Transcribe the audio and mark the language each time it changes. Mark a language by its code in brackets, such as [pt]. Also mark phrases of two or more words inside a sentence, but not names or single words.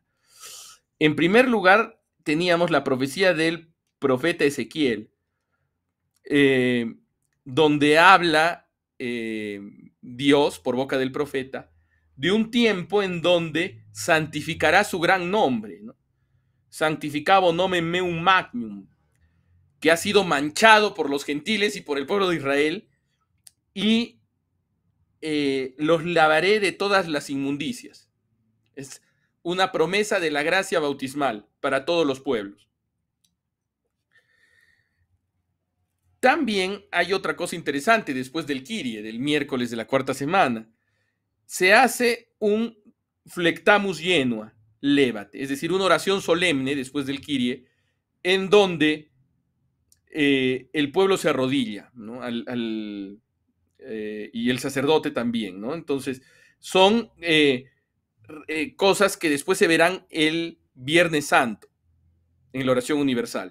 [es] En primer lugar, teníamos la profecía del profeta Ezequiel, donde habla Dios, por boca del profeta, de un tiempo en donde santificará su gran nombre, ¿no? [la] Santificabo nomen meum magnum, [es] que ha sido manchado por los gentiles y por el pueblo de Israel, y los lavaré de todas las inmundicias. Es una promesa de la gracia bautismal para todos los pueblos. También hay otra cosa interesante después del Kyrie, del miércoles de la cuarta semana. Se hace un [la] flectamus genua levate, [es] es decir, una oración solemne después del Kyrie, en donde el pueblo se arrodilla, ¿no? Y el sacerdote también, ¿no? Entonces, son cosas que después se verán el Viernes Santo en la oración universal.